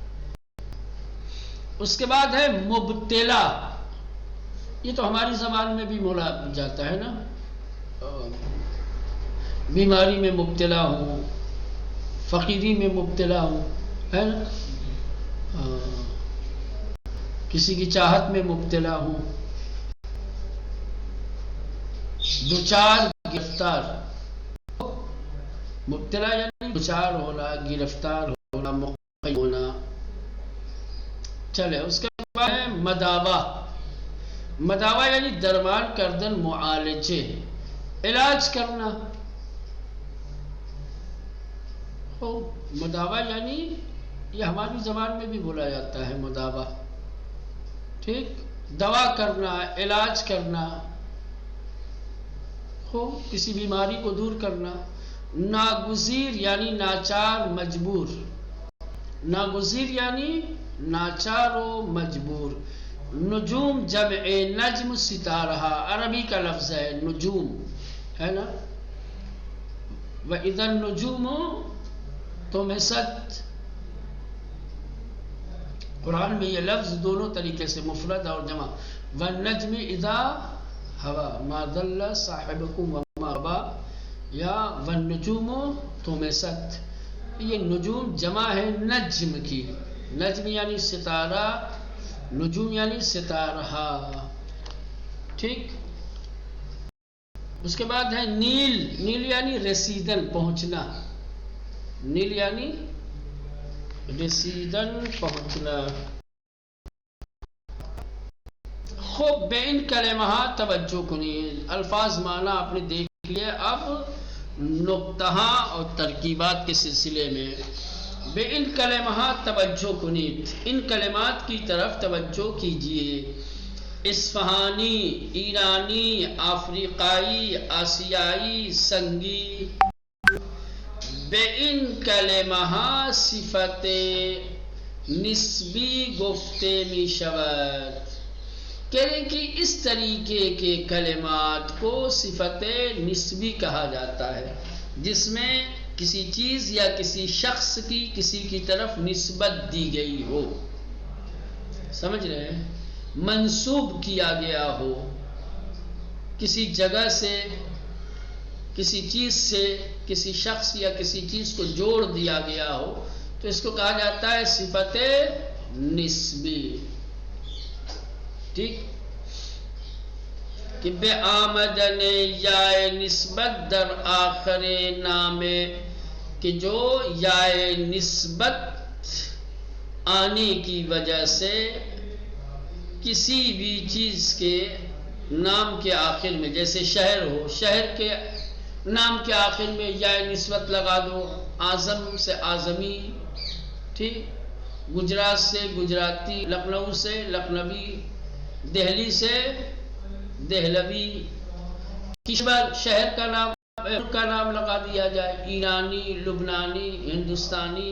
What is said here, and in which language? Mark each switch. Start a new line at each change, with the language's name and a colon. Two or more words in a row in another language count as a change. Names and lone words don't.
Urdu: اس کے بعد ہے مبتلا، یہ تو ہماری زبان میں بھی بولا جاتا ہے نا، بیماری میں مبتلا ہوں، فقیری میں مبتلا ہوں، ہے نا، کسی کی چاہت میں مبتلا ہوں، دوچار، گرفتار، مبتلا یعنی دوچار ہونا، گرفتار ہونا، مقید ہونا۔ چلے اس کے بعد ہے مداوا، مداوا یعنی
Persian: درمان کردن،
Urdu: معالجے، علاج کرنا۔ مداوا یعنی یہ ہماری زبان میں بھی بولا جاتا ہے مداوا، ٹھیک؟ دوا کرنا، علاج کرنا، کسی بیماری کو دور کرنا۔ ناگزیر یعنی ناچار، مجبور، ناگزیر یعنی ناچار و مجبور۔ نجوم جمع نجم، ستارہ عربی کا لفظ ہے، نجوم ہے نا،
Arabic: وَإِذَا النُّجُومُ طُمِسَتْ،
Urdu: قرآن میں یہ لفظ دونوں طریقے سے مفرد اور جمع،
Arabic: وَالنَّجْمِ إِذَا هَوَى مَا ضَلَّ صَاحِبُكُمْ وَمَا غَوَى یا والنجوم طمست،
Urdu: یہ نجوم جمع ہے نجم کی، نجم یعنی ستارہ، نجوم یعنی ستارہ، ٹھیک. اس کے بعد ہے نیل، نیل یعنی رسیدن پہنچنا، نیل یعنی رسیدن پہنچنا.
Persian: خوب بے ان کلمات توجہ کنید،
Urdu: الفاظ معنی آپ نے دیکھ لیے، اب نقطہ اور ترکیبات کے سلسلے میں.
Persian: بے ان کلمات توجہ کنید،
Urdu: ان کلمات کی طرف توجہ کیجیے. اصفہانی، ایرانی، افریقائی، آسیائی، سنگی.
Persian: بے ان کلمات صفت نسبی گفتے می شود،
Urdu: کہنے کہ اس طریقے کے کلمات کو صفت نسبی کہا جاتا ہے، جس میں کسی چیز یا کسی شخص کی کسی کی طرف نسبت دی گئی ہو، سمجھ رہے ہیں، منسوب کیا گیا ہو، کسی جگہ سے، کسی چیز سے، کسی شخص یا کسی چیز کو جوڑ دیا گیا ہو، تو اس کو کہا جاتا ہے صفت نسبی. ٹھیک،
Persian: کہ بے آمدن یا نسبت در آخر نام،
Urdu: کہ جو یا نسبت آنے کی وجہ سے کسی بھی چیز کے نام کے آخر میں، جیسے شہر ہو، شہر کے نام کے آخر میں یا نسبت لگا دو، اعظم سے اعظمی، ٹھیک، گجرات سے گجراتی، لکھنؤ سے لکھنوی، دہلی سے دہلوی، کشور شہر کا نام، ملک کا نام لگا دیا جائے، ایرانی، لبنانی، ہندوستانی.